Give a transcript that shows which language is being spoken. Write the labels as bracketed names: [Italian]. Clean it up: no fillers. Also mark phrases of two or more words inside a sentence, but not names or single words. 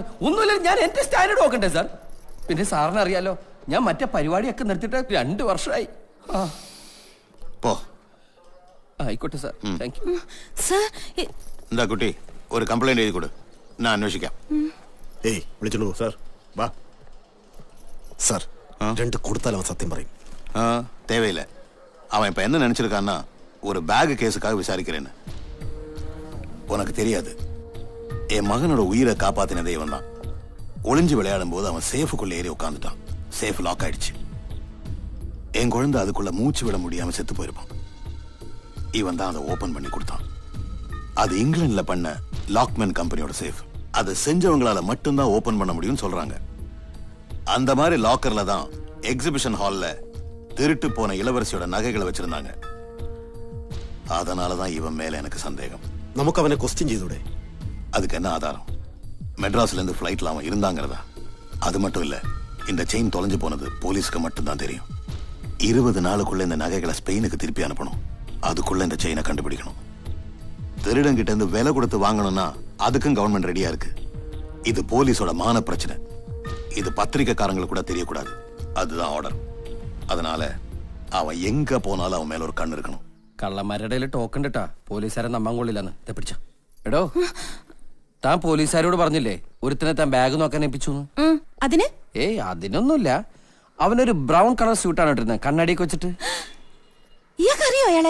[Malayalam] ഒന്നുമില്ല, ഞാൻ എന്റെ സ്റ്റാൻഡേർഡ് നോക്കണ്ടേ സാർ? പിന്നെ സാറിന് അറിയാലോ, ഞാൻ മറ്റേ പരിപാടിയൊക്കെ നിർത്തിയിട്ട് 2 വർഷമായി. പോ. ആയിക്കോട്ടെ സാർ, [English] thank you. [Malayalam] സാർ, എന്താ കുട്ടി, ഒരു കംപ്ലൈന്റ് എഴുതി കൊടു, ഞാൻ അന്വേഷിക്കാം. ഏയ് വിളിച്ചോളൂ സാർ. വാ സാർ, 2 കൊടുത്താൽ അവൻ സത്യം പറയും. [Tamil] தேவையில்லை. அவன் இப்ப என்ன நினைச்சிருக்கான்னா ஒரு [English] fake case [Tamil] விசாரிக்கிறேன்னு. உனக்கு தெரியாது, என் மகனோட உயிரை காப்பாத்தினதே இவன் தான். ஒளிஞ்சு விளையாடும் போது அவன் சேஃபுக்குள்ள ஏறி உட்காந்துட்டான். [English] safe lock [Tamil] ஆயிடுச்சு. என் குழந்தை அதுக்குள்ள மூச்சு விட முடியாம செத்து போயிருப்பான். இவன் தான் அதை ஓபன் பண்ணி கொடுத்தான். அது இங்கிலாந்துல பண்ண லாக்மேன் கம்பெனியோட சேஃப். அதை செஞ்சவங்களால மட்டும்தான் ஓபன் பண்ண முடியும்னு சொல்றாங்க. அந்த மாதிரி லாக்கர்ல தான் [English] exhibition hall [Tamil] திருட்டு போன இளவரசியோட நகைகளை வச்சிருந்தாங்க. அதனாலதான் இவன் மேல எனக்கு சந்தேகம். [Malayalam] നമുക്ക് അവനെ ക്വസ്റ്റ്യൻ ചെയ്തൂടെ? [Tamil] அதுக்கு என்ன ஆதாரம்? மெட்ராஸ்ல இருந்து ஃபிளைட்ல அவன் இருந்தாங்கிறதா? அது மட்டும் இல்ல, இந்த செயின் தொலைஞ்சு போனது போலீஸ்க்கு மட்டும்தான் தெரியும். 20 நாளுக்குள்ள இந்த நகைகளை ஸ்பெயினுக்கு திருப்பி அனுப்பணும். அதுக்குள்ள இந்த செயினை கண்டுபிடிக்கணும். திருடன் கிட்ட இருந்து விலை கொடுத்து வாங்கணும்னா அதுக்கும் [English] government ready [Tamil] இருக்கு. இது போலீஸோட மான பிரச்சனை. இது பத்திரிக்கைக்காரங்களுக்கு கூட தெரியக்கூடாது. அதுதான் ஆர்டர். அதனால அவன் எங்க போனாலும் அவன் மேல ஒரு கண்ணு இருக்கணும். [Malayalam] കള്ളന്മാരുടെ ഇടയിൽ ടോക്കൺ ഇട്ടാ പോലീസുകാരെ നമ്പാൻ കൊള്ളില്ലെന്ന് പിടിച്ച. എടോ, താൻ പോലീസുകാരോട് പറഞ്ഞില്ലേ ഒരുത്തിനെ താൻ ബാഗ് നോക്കാൻ ഏൽപ്പിച്ചു? അതിന്? ഏയ് അതിനൊന്നുമില്ല. അവനൊരു [English] brown colour suit [Malayalam] ഇട്ടിരുന്നത്, കണ്ണാടിയൊക്കെ വെച്ചിട്ട്. ഇയാൾക്കറിയോ അയാളെ?